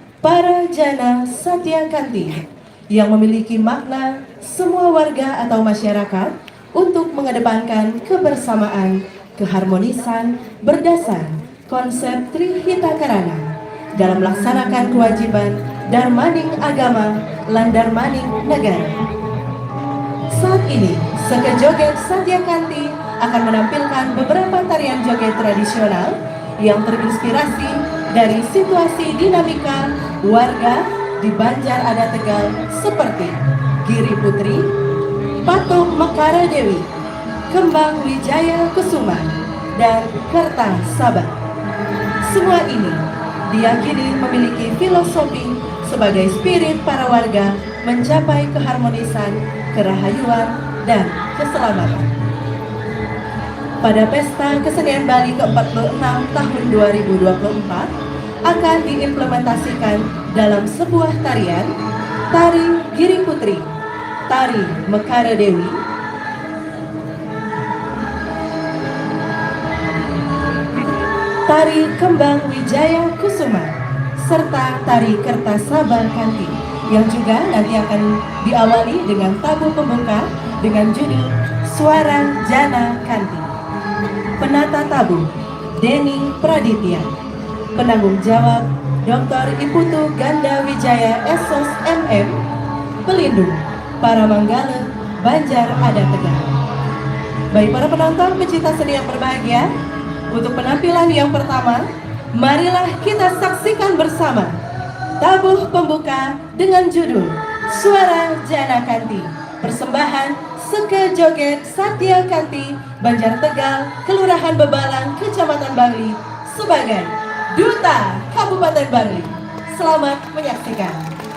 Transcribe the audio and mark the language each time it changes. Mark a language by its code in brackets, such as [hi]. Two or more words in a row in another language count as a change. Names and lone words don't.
[id] para jana Satya Kanti yang memiliki makna semua warga atau masyarakat untuk mengedepankan kebersamaan, keharmonisan berdasar konsep Trihitakarana dalam melaksanakan kewajiban Darmaning Agama lan Darmaning Negara. Saat ini, Seke Joget Satya Kanti akan menampilkan beberapa tarian joget tradisional yang terinspirasi dari situasi dinamika warga di Banjar Adat Tegal seperti Giri Putri, Patung Mekara Dewi, Kembang Wijaya Kusuma, dan Kerta Sabah. Semua ini diyakini memiliki filosofi sebagai spirit para warga mencapai keharmonisan, kerahayuan, dan keselamatan. Pada Pesta Kesenian Bali ke-46 tahun 2024 akan diimplementasikan dalam sebuah tarian, Tari Giri Putri, Tari Mekara Dewi, Tari Kembang Wijaya Kusuma, serta Tari Kerta Sabah Kanti yang juga nanti akan diawali dengan tabu pembuka dengan judul Suara Jana Kanti. Penata tabu Denny Praditya, penanggung jawab Dr. Iputu Ganda Wijaya Esos MM, pelindung para Manggala Banjar Adat Tegal. Baik para penonton pecinta seni yang berbahagia, untuk penampilan yang pertama, marilah kita saksikan bersama tabuh pembuka dengan judul Suara Jana Kanti, persembahan Seke Joget Satya Kanti, Banjar Tegal, Kelurahan Bebalang, Kecamatan Bangli, sebagai Duta Kabupaten Bangli. Selamat menyaksikan.